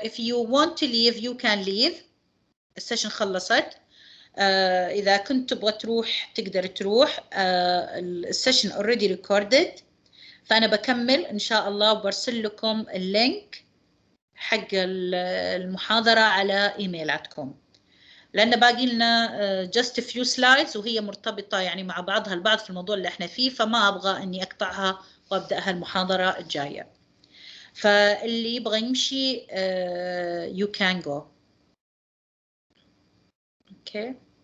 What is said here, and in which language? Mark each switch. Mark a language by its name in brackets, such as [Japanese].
[English] If you want to leave, you can leave. [Arabic] السيشن خلصت. إذا كنت تبغى تروح تقدر تروح. [English] السيشن already recorded. [Arabic] فأنا بكمل إن شاء الله وبرسل لكم اللينك حق المحاضرة على إيميلاتكم. لأن باقي لنا just a few slides وهي مرتبطة يعني مع بعضها البعض في الموضوع اللي احنا فيه، فما أبغى إني أقطعها وأبدأها المحاضرة الجاية. فاللي يبغى يمشي you can go. [English] Okay.